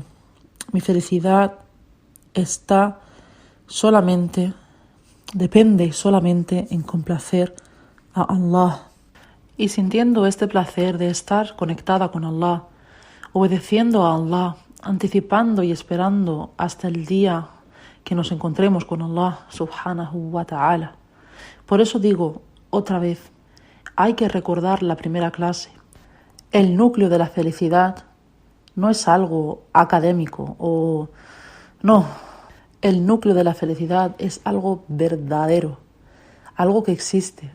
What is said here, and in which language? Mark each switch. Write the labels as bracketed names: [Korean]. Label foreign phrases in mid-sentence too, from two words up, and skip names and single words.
[Spanish] Mi felicidad depende solamente en complacer a Allah. Y sintiendo este placer de estar conectada con Allah, obedeciendo a Allah, anticipando y esperando hasta el día que nos encontremos con Allah [Arabic] سبحانه وتعالى. [Spanish] Por eso digo otra vez, hay que recordar la primera clase. El núcleo de la felicidad no es algo académico o no. El núcleo de la felicidad es algo verdadero, algo que existe.